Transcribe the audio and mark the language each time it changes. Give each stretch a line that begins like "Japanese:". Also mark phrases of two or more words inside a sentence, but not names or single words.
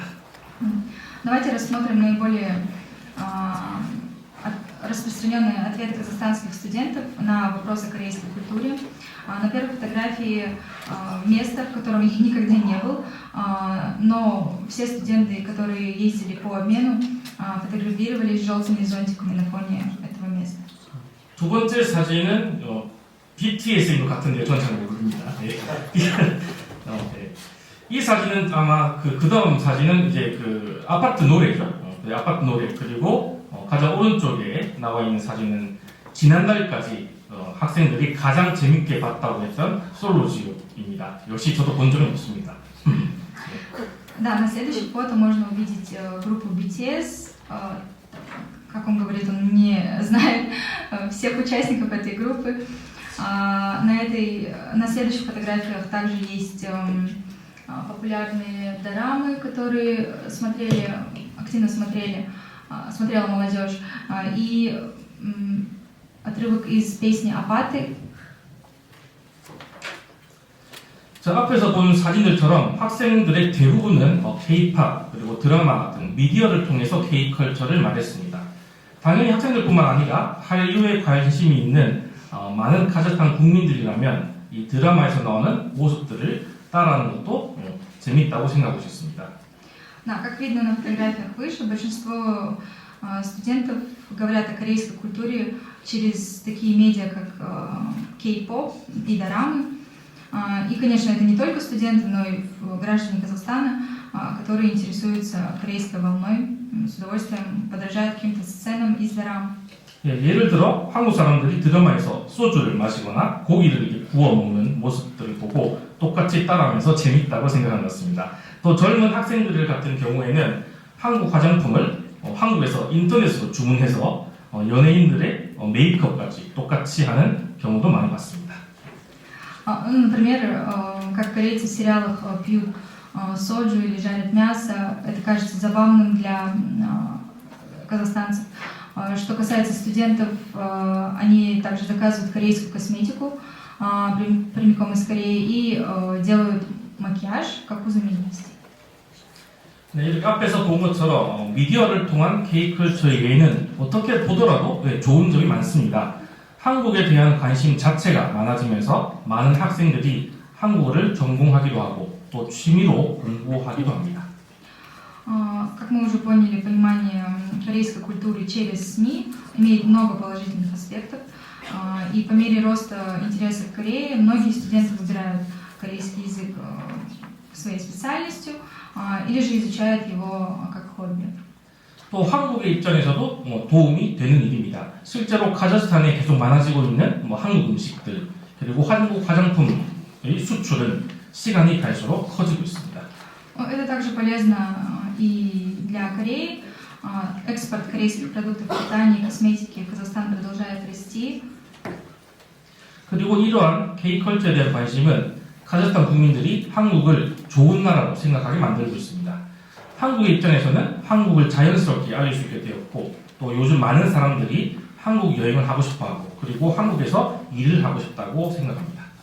Russian: Давайте рассмотрим наиболее распространенные ответы казахстанских студентов на вопросы о корейской культуре. На первой фотографии место, в котором я никогда не был, но все студенты, которые ездили по обмену, фотографировались с желтыми зонтиками на фоне этого места.
Korean: 두 번째 사진은 BTS인 것 같은데요. 저는 잘 모릅니다. 이 사진은 아마 그 다음 사진은 이제 아파트 노래죠. 아파트 노래. 그리고 가장 오른쪽에 나와 있는 사진은 지난달까지 학생들이 가장 재밌게 봤다고 했던 솔로지오입니다. 역시 저도 본 적은 없습니다.
Russian: Да, на следующем фото можно увидеть группу BTS. Как он говорит, он не знает всех участников этой группы. На следующих фотографиях также есть популярные дорамы, которые активно смотрела молодежь, и отрывок из песни «Апаты».
Korean: 자, 앞에서 본 사진들처럼 학생들의 대부분은 K-pop 그리고 드라마 등 미디어를 통해서 K컬처를 말했습니다. 당연히 학생들뿐만 아니라 한류에 관심이 있는 많은 카자흐스탄 국민들이라면 이 드라마에서 나오는 모습들을 따라하는 것도 재미있다고 생각하고 있습니다.
Russian: Да, как видно на фотографиях выше, большинство студентов говорят о корейской культуре через такие медиа, как K-pop и дорамы. И, конечно, это не только студенты, но и граждане Казахстана, которые интересуются корейской волной, с удовольствием подражают каким-то сценам из дорам.
Korean: 예를 들어 한국 사람들이 드라마에서 소주를 마시거나 고기를 이렇게 구워 먹는 모습들을 보고 똑같이 따라하면서 재밌다고 생각한 것 같습니다. 또 젊은 학생들 같은 경우에는 한국 화장품을 한국에서 인터넷으로 주문해서 연예인들의 메이크업까지 똑같이 하는 경우도 많이 봤습니다.
Russian: Например, как корейцы в сериалах пьют соджу или жарят мясо, это кажется забавным для казахстанцев. Что касается студентов, они также заказывают корейскую косметику прямиком из Кореи и делают макияж, как у знаменитостей.
Korean: 네, 이렇게 앞에서 본 것처럼 미디어를 통한 K컬처에는 어떻게 보더라도 좋은 점이 많습니다. 한국에 대한 관심 자체가 많아지면서 많은 학생들이 한국어를 전공하기도 하고 또 취미로 공부하기도 합니다.
Russian: Как мы уже поняли, понимание корейской культуры через СМИ имеет много положительных аспектов. И по мере роста интереса к Корее многие студенты выбирают корейский язык своей специальностью или же изучают его как хобби.
Korean: 또 한국의 입장에서도 도움이 되는 일입니다. 있습니다. 실제로 카자흐스탄에 계속 많아지고 있는 한국 음식들 그리고 한국 화장품의 수출은 시간이 갈수록 커지고 있습니다.
Russian: Это также полезно и для Кореи. Экспорт корейских продуктов питания и косметики в Казахстан продолжает расти.
Korean: 그리고 이러한 K컬처에 대한 관심은 카자흐스탄 국민들이 한국을 좋은 나라로 생각하게 만들고 있습니다. 한국의 입장에서는 한국을 자연스럽게 알릴 수 있게 되었고 또 요즘 많은 사람들이 한국 여행을 하고 싶어하고 그리고 한국에서 일을 하고 싶다고 생각합니다.